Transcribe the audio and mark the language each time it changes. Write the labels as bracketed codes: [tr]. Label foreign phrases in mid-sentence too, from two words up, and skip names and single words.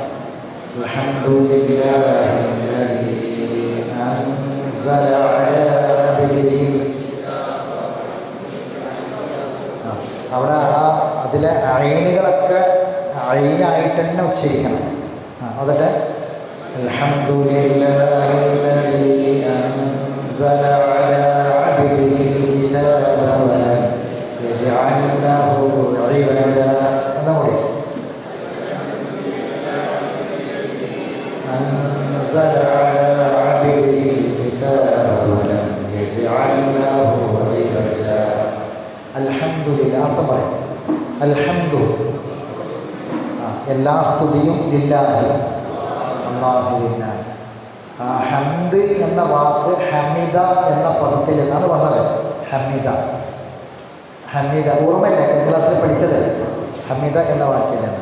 [ar] الحمد لله الذي أنزل على عبده. [ml] അവിടെ അതിലെ ഐനുകളൊക്കെ ഐനായിട്ട് തന്നെ ഉച്ചരിക്കണം. അതട്ടെ. [ar] الحمد لله الذي أنزل على عبده الكتاب ولم يجعل له عوجا. أنزل على عبده الكتاب ولم يجعل له عوجا. الحمد لله. [ml] അർത്ഥം പറയാം. അൽഹംദു, എല്ലാ സ്തുതിയും ലില്ലാഹി, അല്ലാഹുവിനാണ്. ആ ഹംദ് എന്ന വാക്ക് ഹമിദ എന്ന പദത്തിൽ നിന്നാണ് വന്നത്. ഹമിദ ഓർമ്മയില്ല, ക്ലാസ്സിൽ പഠിച്ചത് ഹമിദ എന്ന വാക്കിൽ നിന്ന്.